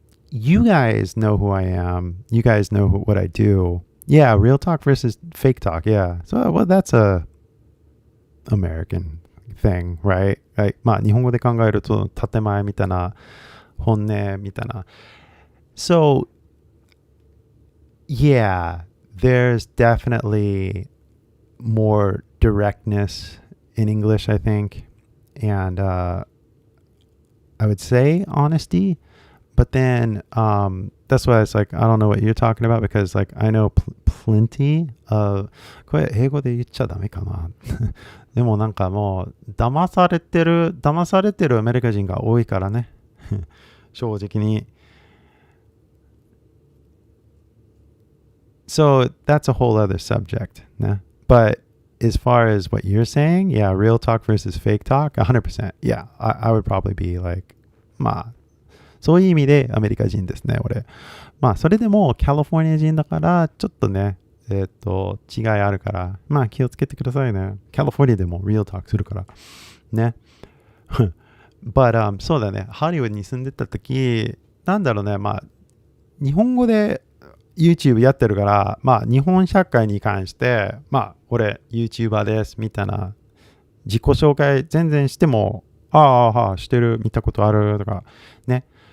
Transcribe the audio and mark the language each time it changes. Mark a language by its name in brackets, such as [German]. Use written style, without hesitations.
[English] You guys know who I am. You guys know what I do. Yeah, real talk versus fake talk. Yeah. So, well, that's a American thing, right? Right. [Japanese] まあ、日本語で考えると、建前みたいな、本音みたいな。 [English] So, yeah, there's definitely more directness in English, I think. And I would say honesty. But then that's why it's like, I don't know what you're talking about because like I know plenty of [Japanese] これ英語で言っちゃダメかなでもなんかもう騙されてるアメリカ人が多いからね正直に。 [English] So that's a whole other subject ね。 But as far as what you're saying, yeah, real talk versus fake talk, 100%. Yeah, I would probably be like, [Japanese] まあそういう意味でアメリカ人ですね、俺。まあ、それでもカリフォルニア人だから、ちょっとね、違いあるから、まあ、気をつけてくださいね。カリフォルニアでもリアルトークするから。ね。But、そうだね、ハリウッドに住んでた時、なんだろうね、まあ、日本語で YouTube やってるから、まあ、日本社会に関して、まあ、俺、YouTuber です、みたいな、自己紹介全然しても、ああ、してる、見たことある、とか、ね。